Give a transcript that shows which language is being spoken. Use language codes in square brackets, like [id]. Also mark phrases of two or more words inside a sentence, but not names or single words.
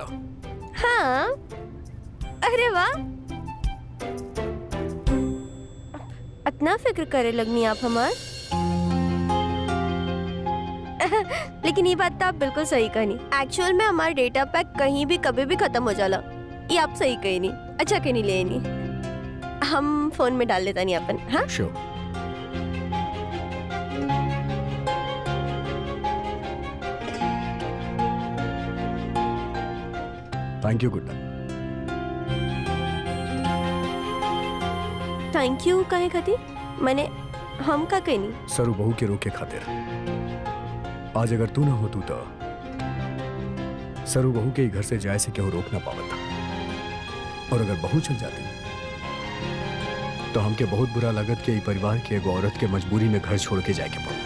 [bho] हाँ, अरे वाह, इतना फिक्र करे लगनी आप हमार। लेकिन ये बात तो आप बिल्कुल सही कही। एक्चुअल में हमारा [en] data pack [bho] कहीं भी कभी भी खत्म हो जाला, ये आप सही कही नहीं। अच्छा कहीं नहीं ले नहीं, हम फोन में डाल लेता नहीं अपन। हाँ [en] Sure. Thank you गुड्डा। thank you [bho] कहे खातिर? मैंने हम का कहनी? सरू बहू के रोके खातिर। आज अगर तू ना हो तू तो सरू बहू के घर से जाए से केहू रोक ना पावत, और अगर बहू चल जाती तो हमके बहुत बुरा लगत कि ई परिवार के एगो औरत के मजबूरी में घर छोड़ के जाए के पड़ो।